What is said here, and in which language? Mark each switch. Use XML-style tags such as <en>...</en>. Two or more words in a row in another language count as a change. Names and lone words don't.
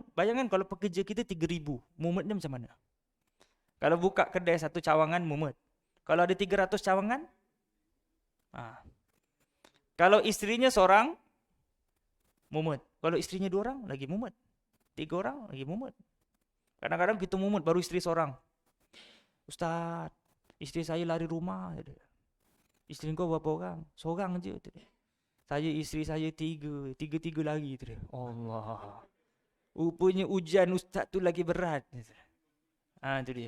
<ms>Bayangkan kalau pekerja kita 3,000, mumetnya macam mana? Kalau buka kedai satu cawangan, mumet. Kalau ada 300 cawangan, kalau isterinya seorang, mumet. Kalau isterinya 2 orang, lagi mumet. 3 orang, lagi mumet. Kadang-kadang kita mumet baru isteri seorang. Ustaz, isteri saya lari rumah. Isteri kau berapa orang? Seorang je. Saya, isteri saya 3. 3 lari. Allah. Rupanya ujian ustaz tu lagi berat. Itu dia.</ms>